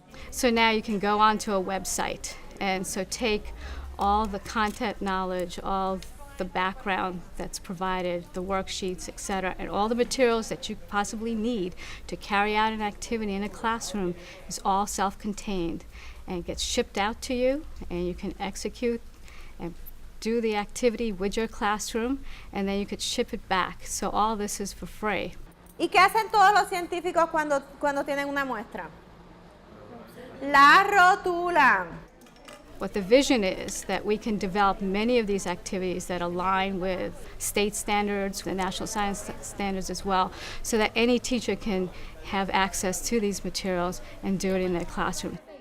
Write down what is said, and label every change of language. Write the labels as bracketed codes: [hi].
[en] So now you can go onto a website and so take all the content knowledge, all the background that's provided, the worksheets, etc., and all the materials that you possibly need to carry out an activity in a classroom is all self-contained and gets shipped out to you, and you can execute and do the activity with your classroom, and then you could ship it back. So all this is for free. [es] ¿Y qué hacen todos los científicos cuando tienen una muestra? La rotulan. [en] What the vision is that we can develop many of these activities that align with state standards, the national science standards as well, so that any teacher can have access to these materials and do it in their classroom.